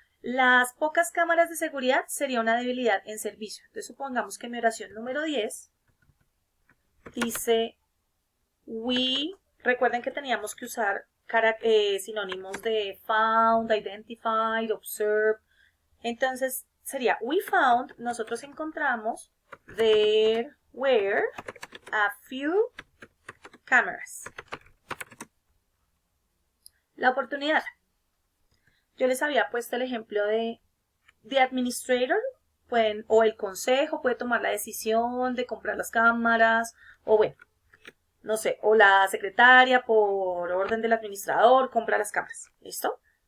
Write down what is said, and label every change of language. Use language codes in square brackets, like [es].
[es] Las pocas cámaras de seguridad sería una debilidad en servicio. Entonces, supongamos que mi oración número 10 dice recuerden que teníamos que usar sinónimos de [en] found, identified, observed. [es] Entonces sería [en] we found, [es] nosotros encontramos, [en] there were a few cameras. [es] La oportunidad. Yo les había puesto el ejemplo de [en] the administrator, [es] o el consejo puede tomar la decisión de comprar las cámaras, o bueno, no sé, o la secretaria por orden del administrador compra las cámaras. ¿Listo?